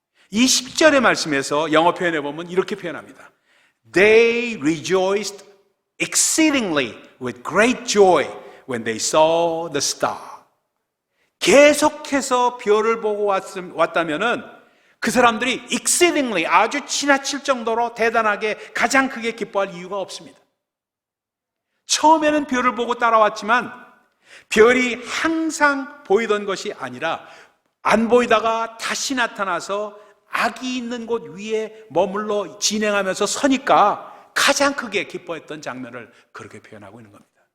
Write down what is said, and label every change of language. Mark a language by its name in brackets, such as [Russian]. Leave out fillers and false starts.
[Korean] 이 10절의 말씀에서 영어 표현해 보면 이렇게 표현합니다. [English] They rejoiced exceedingly with great joy when they saw the star. [Korean] 계속해서 별을 보고 왔다면은 그 사람들이 exceedingly 아주 지나칠 정도로 대단하게 가장 크게 기뻐할 이유가 없습니다. 처음에는 별을 보고 따라왔지만 별이 항상 보이던 것이 아니라 안 보이다가 다시 나타나서 악이 있는 곳 위에 머물러 진행하면서 서니까 가장 크게 기뻐했던 장면을 그렇게 표현하고 있는 겁니다.